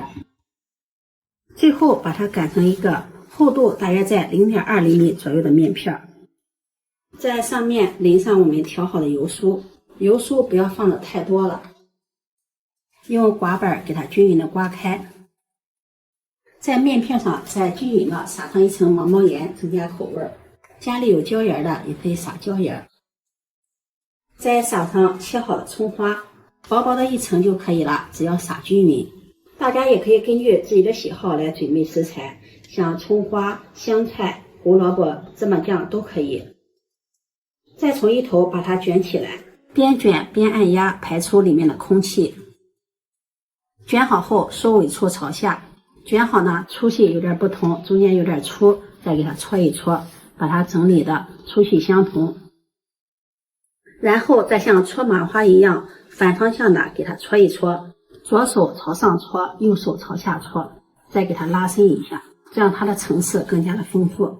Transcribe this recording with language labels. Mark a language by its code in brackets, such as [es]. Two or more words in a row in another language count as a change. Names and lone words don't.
[zh] 最後把它擀成一個厚度大約在0.2厘米左右的面片，在上面淋上我們調好的油酥，油酥不要放的太多了，用刮板給它均勻的刮開，在面片上再均勻的撒上一層毛毛鹽，增加口味。家裡有椒鹽的也可以撒椒鹽，再撒上切好的蔥花，薄薄的一層就可以了，只要撒均勻。大家也可以根據自己的喜好來準備食材，像蔥花、香菜、胡蘿蔔、芝麻醬都可以。再從一頭把它捲起來，邊捲邊按壓，排出裡面的空氣。捲好後收尾處朝下，捲好呢粗細有點不同，中间有點粗，再给它搓一搓，把它整理的粗細相同。然後再像搓麻花一樣反方向的给它搓一搓，左手朝上搓，右手朝下搓， 再給它拉伸一下，這樣它的層次更加的豐富。